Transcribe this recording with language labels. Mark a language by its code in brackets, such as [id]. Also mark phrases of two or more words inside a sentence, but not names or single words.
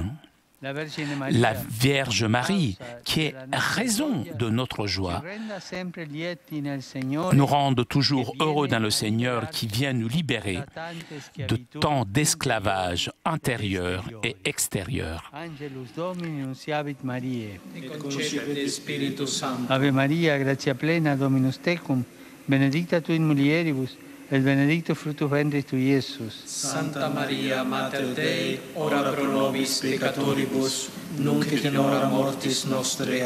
[fr] La Vierge Marie, qui est raison de notre joie, nous rend toujours heureux dans le Seigneur qui vient nous libérer de tant d'esclavage intérieur et extérieur. [la] Ave Maria, gratia plena, Dominus tecum, benedicta tu in mulieribus, et benedictus fructus ventris tui, Iesus. Santa Maria, Mater Dei, ora pro nobis peccatoribus, nunc et in hora mortis nostre.